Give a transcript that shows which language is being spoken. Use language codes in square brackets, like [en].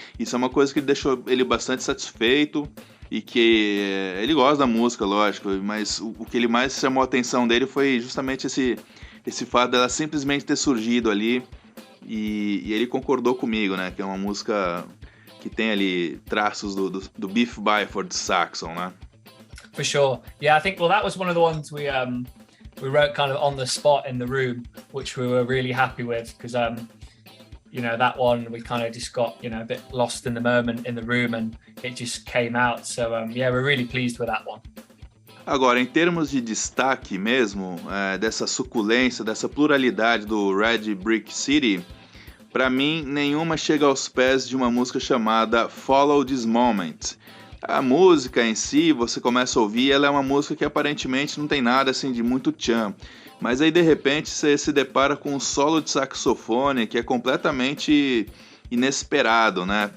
[pt] Isso é uma coisa que deixou ele bastante satisfeito, e que ele gosta da música, lógico, mas o que ele mais chamou a atenção dele foi justamente esse fato dela simplesmente ter surgido ali. E ele concordou comigo, né? Que é uma música que tem ali traços do Biff Byford Saxon, né? [en] For sure. Yeah, I think, that was one of the ones we wrote kind of on the spot in the room, which we were really happy with, because, you know, that one we kind of just got, you know, a bit lost in the moment in the room, and it just came out. So, yeah, we're really pleased with that one. [pt] Agora, em termos de destaque mesmo, dessa suculência, dessa pluralidade do Red Brick City, para mim, nenhuma chega aos pés de uma música chamada Follow This Moment. A música em si, você começa a ouvir, ela é uma música que aparentemente não tem nada assim de muito tchan, mas aí de repente você se depara com um solo de saxofone que é completamente inesperado, né?